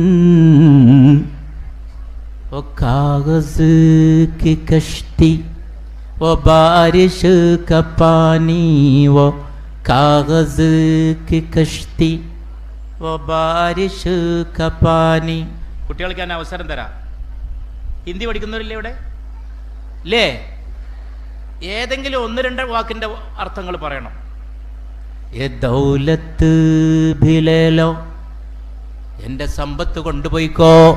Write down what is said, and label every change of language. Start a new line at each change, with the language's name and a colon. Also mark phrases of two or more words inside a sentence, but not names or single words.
Hindi: वो कागज की कश्ती, वो बारिश का पानी, वो कागज की कश्ती, वो बारिश का पानी.
Malayalam: കുട്ടികൾക്ക് ഞാൻ അവസരം തരാം. ഹിന്ദി പഠിക്കുന്നവരില്ലേ ഇവിടെ? ലേ ഏതെങ്കിലും 1-2 വാക്കിന്റെ അർത്ഥങ്ങൾ പറയണം.
Hindi: ये दौलत भी ले लो,
Malayalam: എൻ്റെ സമ്പത്ത് കൊണ്ടുപോയിക്കോ.